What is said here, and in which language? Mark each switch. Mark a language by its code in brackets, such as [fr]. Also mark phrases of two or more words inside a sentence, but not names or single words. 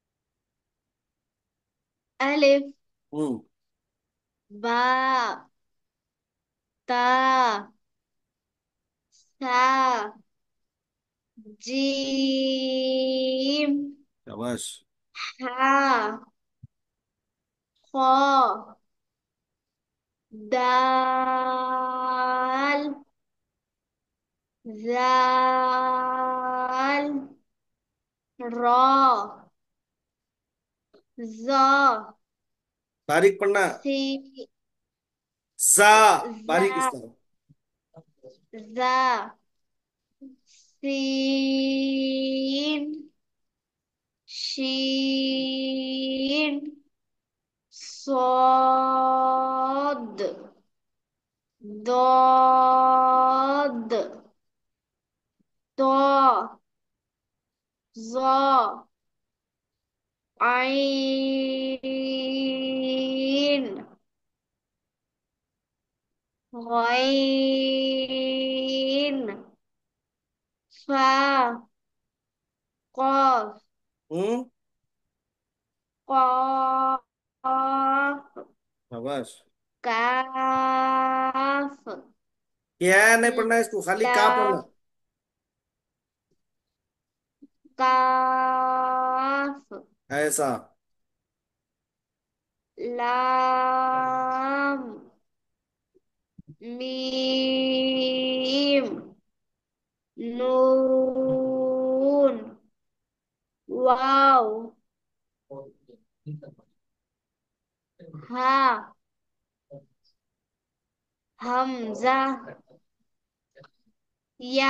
[ar] अलिफ, हम्म। बा, تا ثا جيم [ur] शाबाश। [ar] ها خا دال زال را زا [ur] باریک پڑھنا. [ar] सी [ur] सा। बारीक [ar] زا [ur] इसका। [ar] زا سين شين صاد ضاد طا ظا عين غين فا قاف हम्म। قاف [ur] शाबाश। [ar] काफ [ur] کیا نہیں پڑھنا ہے اس کو، خالی کا پڑھنا. [ar] لام كاف [ur] ऐसा। [ar] لام ميم نون واو ها همزة يا